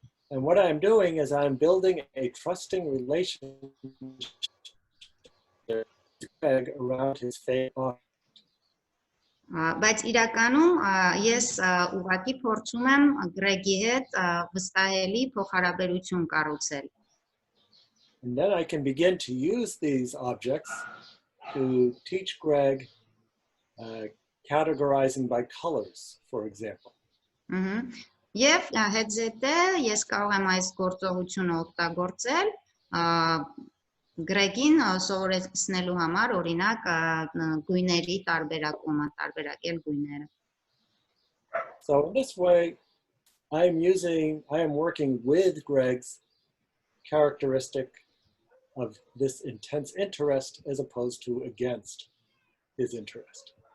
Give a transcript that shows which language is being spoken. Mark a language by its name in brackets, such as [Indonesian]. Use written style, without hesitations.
[English] And what I'm doing is I'm building a trusting relationship with Greg around his faith. [Armenian] Բայց իրականում ես ուղղակի փորձում եմ Գրեգի հետ վստահելի փոխհարաբերություն կառուցել. [English] And then I can begin to use these objects to teach Greg categorizing by colors, for example. [Armenian] Եվ հետզհետե ես կարող եմ այս գործողությունը օգտագործել Գրեգին սովորեցնելու համար, օրինակ գույների տարբերակումը, տարբերակել գույները. [English] So in this way, I am working with Greg's characteristic of this intense interest as opposed to against his interest.